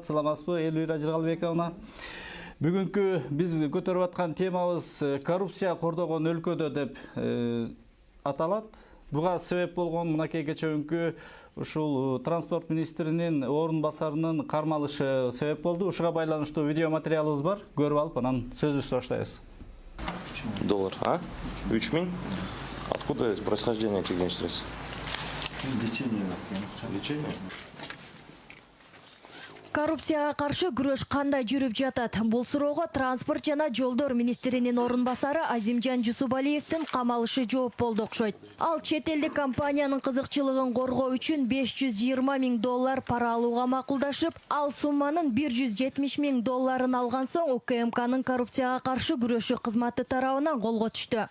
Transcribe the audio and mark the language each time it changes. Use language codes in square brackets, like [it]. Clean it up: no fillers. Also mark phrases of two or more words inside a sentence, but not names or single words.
[ky] Саламатсызбы, Эльвира Жыргалбековна? Бүгүнкү биз көтөрүп аткан темабыз коррупция кордогон өлкөдө деп аталат. Буга себеп болгон мынакей кечээкү ушул транспорт министринин орун басарынын кармалышы себеп болду. Ушуга байланыштуу видео материалыбыз бар. Көрүп алып, анан сөзүбүздү баштайбыз. $3 000, а? 3000? [ru] Откуда происхождение этих денег средств? Лечение. Лечение? [ky] Коррупцияга каршы күрөш кандай жүрүп жатат? Бул суроого транспорт жана жолдор министринин орун басары Азимжан Жусупалиевдин камалышы жооп болду окшойт. Ал чет элдик компаниянын кызыкчылыгын коргоо үчүн $520 000 пара алууга макулдашып, ал сумманын $170 000 алган соң УКМКнын коррупцияга каршы күрөшүү кызматы тарабынан колго түштү.